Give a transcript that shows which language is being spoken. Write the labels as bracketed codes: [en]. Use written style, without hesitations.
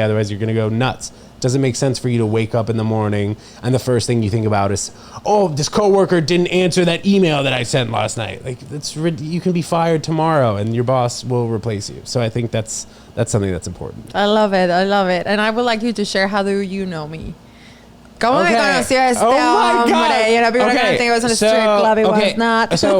[en] Otherwise, you're going to go nuts. Doesn't make sense for you to wake up in the morning and the first thing you think about is, oh, this coworker didn't answer that email that I sent last night. Like you can be fired tomorrow and your boss will replace you. So I think that's something that's important. I love it. And I would like you to share, how do you know me? [es] ¿Cómo me conoció este hombre? [en] You know, people are going to think it was in a strip club. It was not.